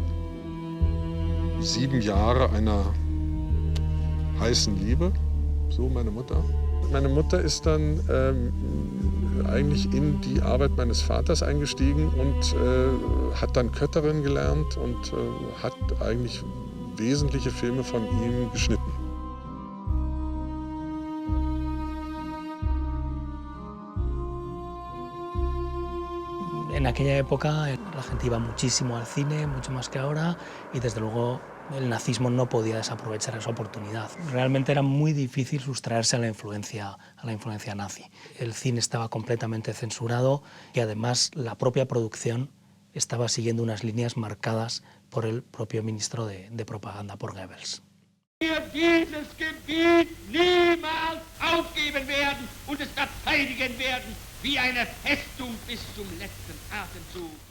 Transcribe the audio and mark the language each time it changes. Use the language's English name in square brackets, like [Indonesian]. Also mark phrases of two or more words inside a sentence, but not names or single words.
[German] 7 Jahre einer heißen Liebe, so meine Mutter. Meine Mutter ist dann eigentlich in die Arbeit meines Vaters eingestiegen und hat dann Kötterin gelernt und hat eigentlich wesentliche Filme von ihm geschnitten. [Spanish] En aquella época la gente iba muchísimo al cine, mucho más que ahora, y desde luego el nazismo no podía desaprovechar esa oportunidad. Realmente era muy difícil sustraerse a la influencia nazi. El cine estaba completamente censurado y además la propia producción estaba siguiendo unas líneas marcadas por el propio ministro de propaganda, por Goebbels. [German] Wir dieses Gebiet niemals aufgeben werden und es verteidigen werden wie eine Festung bis zum letzten Atemzug.